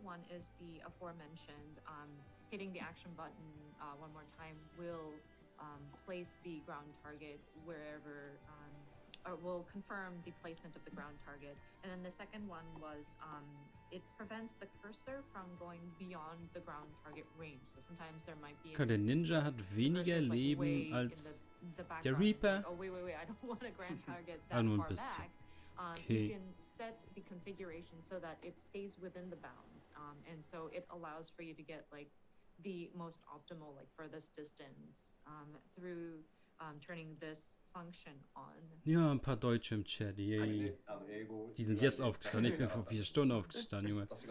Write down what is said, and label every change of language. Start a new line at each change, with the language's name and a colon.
English: One is the aforementioned hitting the action button one more time will place the ground target wherever, or will confirm the placement of the ground target. And then the second one was it prevents the cursor from going beyond the ground target range. So sometimes there might be...
German: Der Ninja hat weniger Leben als der Reaper.
English: Oh, wait, I don't want a ground target that
German: Ah, nur ein
English: far
German: bisschen.
English: back. Okay. You can set the configuration so that it stays within the bounds. And so it allows for you to get like the most optimal, like furthest distance through turning this function on.
German: Ja, ein paar Deutsche im Chat, yay. Die sind jetzt aufgestanden, ich bin vor 4 Stunden aufgestanden, Junge.